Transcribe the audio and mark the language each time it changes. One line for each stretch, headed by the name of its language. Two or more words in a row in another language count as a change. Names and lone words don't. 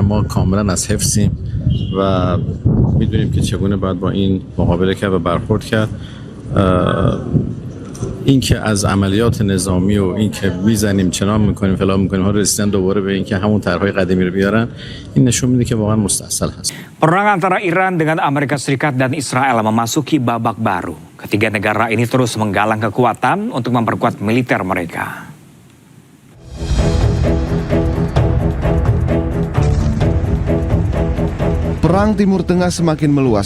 Persian: ما کاملا از حفظیم و میدونیم که چگونه باید با این مقابله کرد و برخورد کرد. این که از عملیات نظامی و این که میزنیم چنان میکنیم فلان میکنیم ها رسیدن دوباره به این که همون طرحهای قدیمی رو بیارن، این نشون میده که واقعا مستحصل هست.
Indonesian: Perang antara Iran dengan Amerika Serikat dan Israel memasuki babak baru. Ketiga negara ini terus menggalang kekuatan untuk memperkuat militer mereka. Perang Timur Tengah semakin meluas.